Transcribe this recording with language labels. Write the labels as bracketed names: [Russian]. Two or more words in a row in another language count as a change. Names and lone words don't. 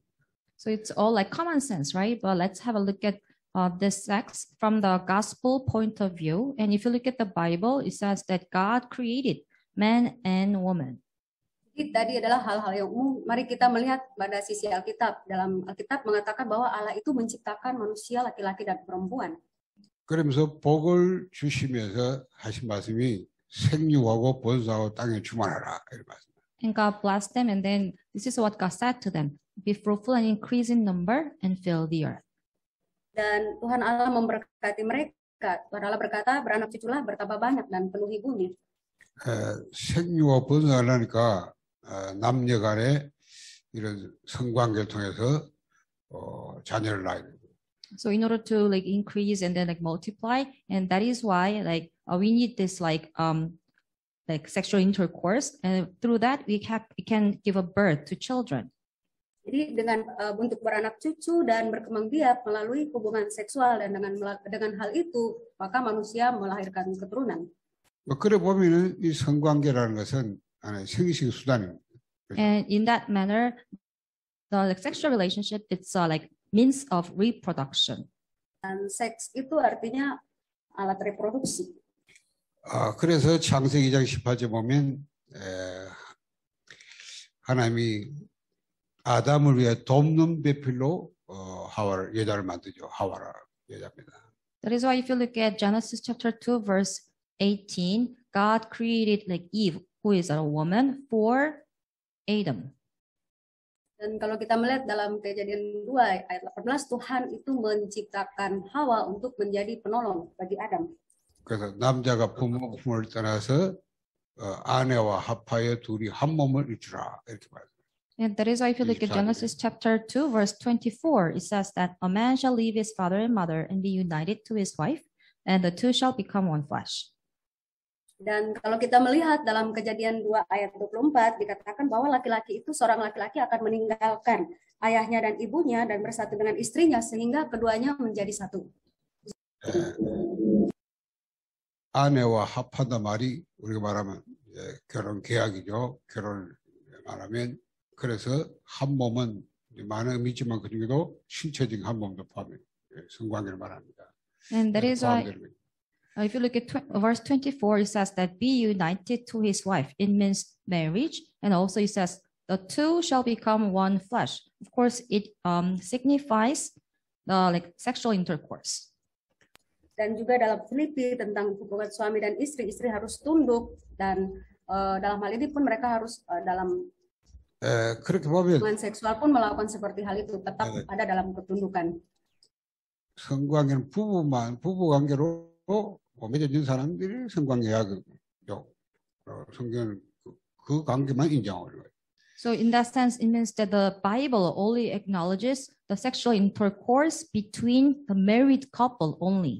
[English] So it's all like common sense, right? But let's have a look at this text from the gospel point of view. And if you look at the Bible, it says that God created man and woman. [Indonesian] Jadi tadi adalah hal-hal yang umum. Mari kita melihat pada sisi Alkitab. Dalam Alkitab mengatakan bahwa Allah itu menciptakan manusia laki-laki dan perempuan. [Korean] 그러면서 복을 주시면서 하신 말씀이 생육하고 번성하고 땅에 충만하라 이런 말씀. [English] And God blessed them, and then this is what God said to them: be fruitful and increase in number and fill the earth. [Indonesian] Dan Tuhan Allah memberkati mereka. Tuhan Allah berkata, beranak cuculah, bertambah banyak dan penuhi bumi. [Korean] 생육하고 번성하려니까 남녀 간에 이런 성관계를 통해서 자녀를 낳아야 돼요. [English] So in order to like increase and then like multiply, and that is why like we need this like sexual intercourse, and through that we can give a birth to children. [Indonesian] Jadi dengan untuk beranak cucu dan berkembang biak melalui hubungan seksual, dan dengan hal itu maka manusia melahirkan keturunan. [Korean] 그래 보면은 이 성관계라는 것은 하나의 생식 수단입니다. [English] And in that manner, the like, sexual relationship it's like means of reproduction. [Indonesian] Dan seks itu artinya alat reproduksi. [Korean] 그래서 창세기 2장 18절 보면 하나님이 아담을 위해 돕는 배필로 하와를 여자를 만들죠. 하와라 여자입니다. [English] That is why if you look at Genesis chapter 2 verse 18, God created like Eve, who is a woman, for Adam. [Indonesian] Dan kalau kita melihat dalam Kejadian 2 ayat 18, Tuhan itu menciptakan Hawa untuk menjadi penolong bagi Adam. [Korean] 그래서 남자가 부모를 떠나서 아내와 합하여 둘이 한 몸을 이루라 이렇게 말해요. [English] And that is why if you look at Genesis chapter 2 verse 24, it says that a man shall leave his father and mother and be united to his wife, and the two shall become one flesh. [Indonesian] Dan kalau kita melihat dalam Kejadian 2 ayat 24 dikatakan bahwa laki-laki itu, seorang laki-laki akan meninggalkan ayahnya dan ibunya dan bersatu dengan istrinya sehingga keduanya menjadi satu. [Korean] 아내와 합한다 말이 우리가 말하면 결혼 계약이죠. 결혼을 말하면 그래서 한 몸은 많은 의미지만 그 중에도 신체적인 한 몸도 포함해 성관계를 말합니다. [English] And that is why if you look at verse 24, it says that be united to his wife. It means marriage, and also it says the two shall become one flesh. Of course, it signifies like sexual intercourse. [Indonesian] Dan juga dalam Filipi tentang hubungan suami dan istri harus tunduk, dan dalam hal ini pun mereka harus dalam [Korean] 그렇게 보면 [Indonesian] hubungan seksual pun melakukan seperti hal itu, tetap ada dalam ketundukan. [Korean] 성관계는 부부관계로 맺어진 사람들이 성관계야 성경은 그 관계만 인정하는 거예요. [English] So in that sense, it means that the Bible only acknowledges the sexual intercourse between the married couple only.